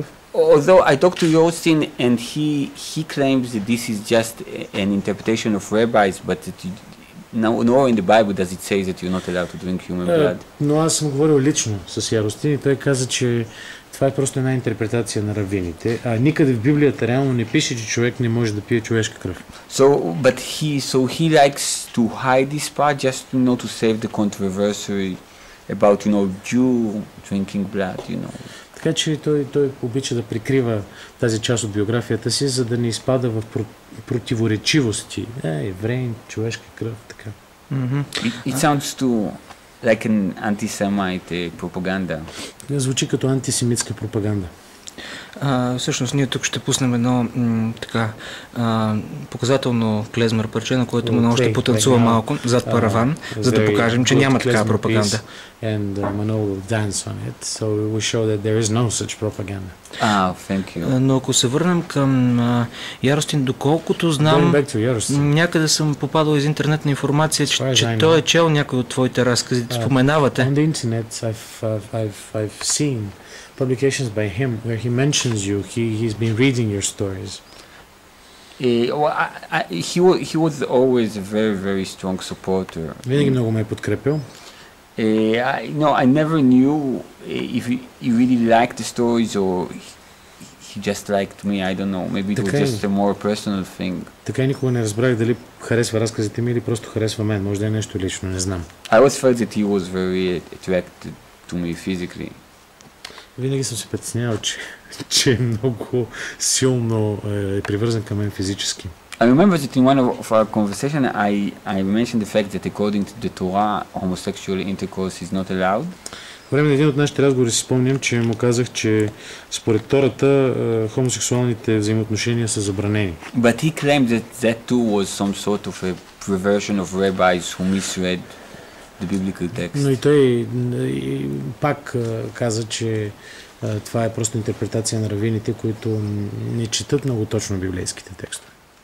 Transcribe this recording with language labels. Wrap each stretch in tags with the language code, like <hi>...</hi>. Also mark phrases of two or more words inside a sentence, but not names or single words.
<en>Although I talked to Yostin and he claims that this is just an interpretation of rabbis, but nowhere in the Bible does it say that you're not allowed to drink human blood.</en> <bg>Но аз съм говорил лично с Яростин и той каза, че това е просто една интерпретация на равините, а никъде в Библията реално не пише, че човек не може да пие човешка кръв.</bg> <en>But he likes to hide this part just to save the controversy about Jew drinking blood,</en> <bg>Така че той обича да прикрива тази част от биографията си, за да не изпада в противоречивости. Евреин, човешка кръв, така.</bg> <en>It sounds too like an anti-Semite propaganda.</en> <bg>Звучи като антисемитска пропаганда. Всъщност ние тук ще пуснем едно показателно клезмер парче, на което Манол ще потанцува малко зад параван, за да покажем, че няма такава пропаганда.</bg> <en>And Manol will dance on it, so we will show that there is no such propaganda. Thank you.</en> <bg>Но ако се върнем към Яростин, доколкото знам, някъде съм попадал из интернетна информация, че той е чел някой от твоите разкази, споменавате.</bg> <en>On the internet, I've seen publications by him where he mentions you. He's been reading your stories. He was always a very, very strong supporter.</en> <bg>Винаги много ме е подкрепил.</bg> <en>I never knew if he really liked the stories or he just liked me. I don't know. Maybe it was just a more personal thing.</en> <bg>Така никога не разбрах дали харесва разказите ми или просто харесва мен. Може да е нещо лично, не знам.</bg> <en>I always felt that he was very attracted to me physically.</en> <bg>Винаги съм се притеснявал, че е много силно е привързан към мен физически.</bg> <en>I remember that in one of our conversation I mentioned the fact that according to the Torah homosexual intercourse is not allowed.</en> <bg>По време на един от нашите разговори си спомням, че му казах, че според Тората хомосексуалните взаимоотношения са забранени.</bg> <en>But he claimed that too was some sort of a perversion of rabbis who misread the biblical text.</en> <bg>Но и той пак каза, че това е просто интерпретация на равините, които не четат много точно библейските текстове.</bg>